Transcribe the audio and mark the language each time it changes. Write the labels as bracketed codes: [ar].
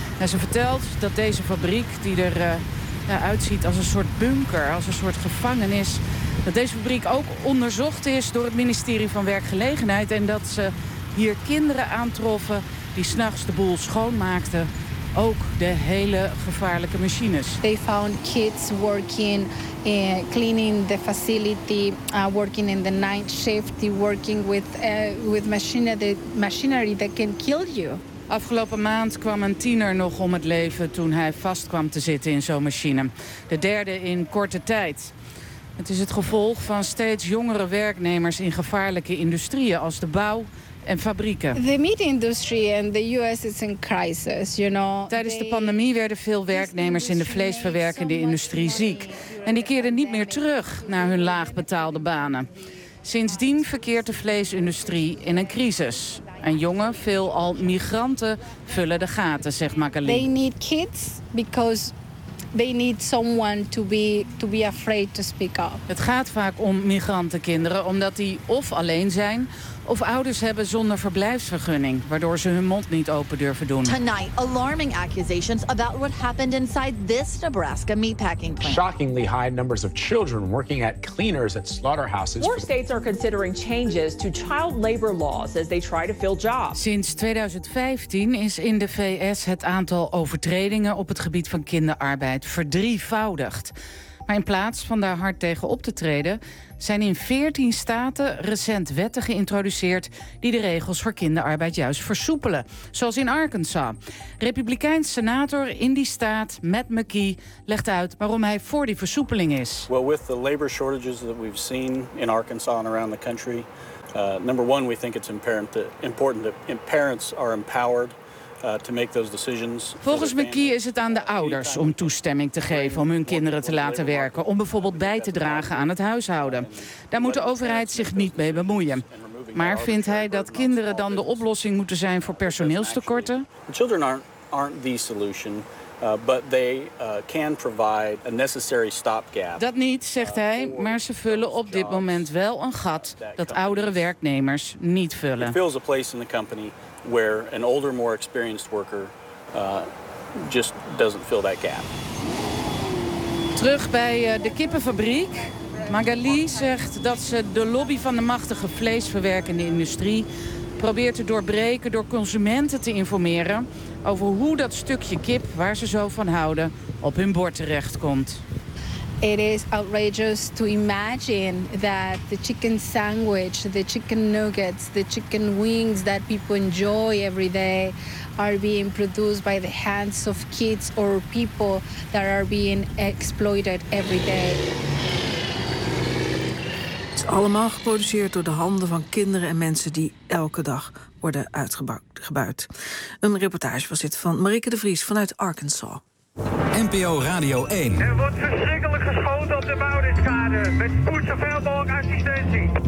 [nl] En ze vertelt dat deze fabriek, die er uitziet als een soort bunker, als een soort gevangenis, dat deze fabriek ook onderzocht is door het ministerie van Werkgelegenheid. En dat ze hier kinderen aantroffen die 's nachts de boel schoonmaakten. Ook de hele gevaarlijke machines. [en] They found kids working and cleaning the facility, working in the night shift, working with machinery that can kill you. [nl] Afgelopen maand kwam een tiener nog om het leven toen hij vast kwam te zitten in zo'n machine. De derde in korte tijd. Het is het gevolg van steeds jongere werknemers in gevaarlijke industrieën als de bouw en fabrieken. [en] The meat industry in the US is in crisis, you know. [nl] Tijdens de pandemie werden veel werknemers in de vleesverwerkende industrie ziek en die keerden niet meer terug naar hun laagbetaalde banen. Sindsdien verkeert de vleesindustrie in een crisis. En jonge, veelal migranten vullen de gaten, zegt Magali. [en] They need kids because they need someone to be afraid to speak up. [nl] Het gaat vaak om migrantenkinderen omdat die of alleen zijn of ouders hebben zonder verblijfsvergunning, waardoor ze hun mond niet open durven doen. [en] Tonight, alarming accusations about what happened inside this Nebraska meatpacking plant. Shockingly high numbers of children working at cleaners at slaughterhouses. Four states are considering changes to child labor laws as they try to fill jobs. [nl] Sinds 2015 is in de VS het aantal overtredingen op het gebied van kinderarbeid verdrievoudigd. Maar in plaats van daar hard tegen op te treden, zijn in 14 staten recent wetten geïntroduceerd die de regels voor kinderarbeid juist versoepelen. Zoals in Arkansas. Republikeins senator in die staat, Matt McKee, legt uit waarom hij voor die versoepeling is. [en] Well, with the labor shortages that we've seen in Arkansas and around the country, number one, we think it's important that parents are empowered. To make those decisions. [nl] Volgens McKee is het aan de ouders om toestemming te geven om hun kinderen te laten werken, om bijvoorbeeld bij te dragen aan het huishouden. Daar moet de overheid zich niet mee bemoeien. Maar vindt hij dat kinderen dan de oplossing moeten zijn voor personeelstekorten? [en] Children aren't the solution, but they can provide a necessary stopgap. [nl] Dat niet, zegt hij, maar ze vullen op dit moment wel een gat dat oudere werknemers niet vullen. [en] It fills a place in the company where an older, more experienced worker just doesn't fill that gap. [nl] Terug bij de kippenfabriek. Magali zegt dat ze de lobby van de machtige vleesverwerkende industrie probeert te doorbreken door consumenten te informeren over hoe dat stukje kip waar ze zo van houden op hun bord terechtkomt. [en] It is outrageous to imagine that the chicken sandwich, the chicken nuggets, the chicken wings that people enjoy every day are being produced by the hands of kids or people that are being exploited every day. [nl] Het is allemaal geproduceerd door de handen van kinderen en mensen die elke dag worden uitgebuit. Een reportage was dit van Marieke de Vries vanuit Arkansas. NPO Radio 1. Er wordt verschrikkelijk geschoten op de Mauritskade met spoed zoveel mogelijk assistentie.